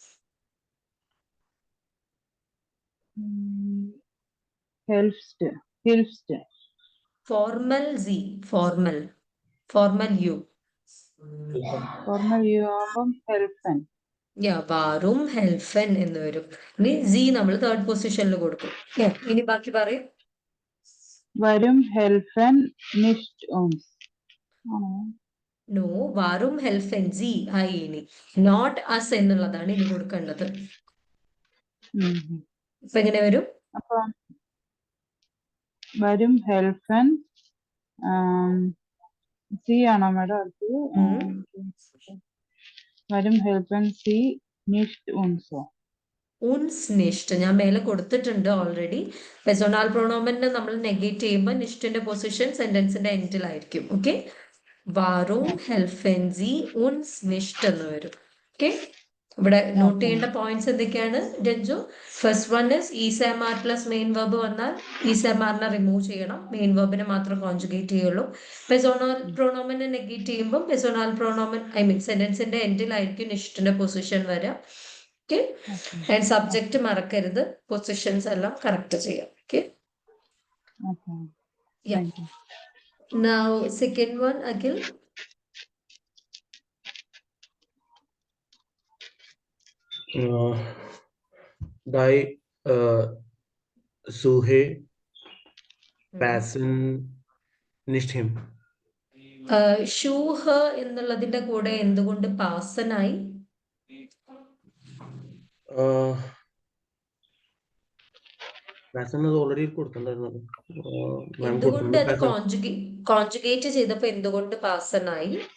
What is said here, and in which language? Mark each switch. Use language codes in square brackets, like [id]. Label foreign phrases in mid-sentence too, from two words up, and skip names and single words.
[en] formal Sie, formal you. formal you [ml] ആവുമ്പം ഹെൽഫൻ. [de] warum helfen [ml] എന്ന് വരും. ഇനി സി നമ്മൾ [en] third position [ml] കൊടുക്കും. ഇനി ബാക്കി പറയും. [de] warum helfen nicht uns. [ml] നോ, [de] warum helfen Sie [ml] ആയി. ഇനി [en] not us [ml] എന്നുള്ളതാണ് ഇനി കൊടുക്കേണ്ടത്. ഇപ്പൊ എങ്ങനെ വരും? അപ്പൊ [de] warum helfen Sie [ml] ആണോ മാഡം അടുത്തത്? [de] warum helfen Sie nicht uns. uns nicht [ml] ഞാൻ മേലെ കൊടുത്തിട്ടുണ്ട് ഓൾറെഡി. [de] Personal Pronomen [ml] നമ്മൾ നെഗേറ്റ് ചെയ്യുമ്പോൾ നിഷ്ടിന്റെ പൊസിഷൻ [en] sentence end. [ml] ഓക്കെ, [de] warum helfen Sie uns nicht [ml] എന്ന് വരും. ഓക്കെ, ഇവിടെ നോട്ട് ചെയ്യേണ്ട പോയിന്റ്സ് എന്തൊക്കെയാണ് രഞ്ജു? [en] first one is is am are plus main verb [ml] വന്നാൽ [en] is am are remove [ml] ചെയ്യണം, [en] main verb [ml] മാത്രം കോൺജുഗേറ്റ് ചെയ്യുള്ളൂ. [de] Personal Pronomen [ml] നെഗേറ്റ് ചെയ്യുമ്പോൾ [de] Personal Pronomen [en] sentence end [ml] നിഷ്ടിന്റെ പൊസിഷൻ വരിക. [en] okay, and subject [ml] മറക്കരുത്, പൊസിഷൻസ് എല്ലാം കറക്റ്റ് ചെയ്യാം. [en] Okay, now second one Akhil. [de] Die Suhe passen nicht him. [ml] ഷൂഹ എന്നുള്ളതിന്റെ കൂടെ എന്തുകൊണ്ട് പാസനായി? ഓൾറെഡി കൊടുത്തിട്ടുണ്ടായിരുന്നു. എന്തുകൊണ്ട് അത് കോൺജുഗേറ്റ് ചെയ്തപ്പോ എന്തുകൊണ്ട് പാസനായി?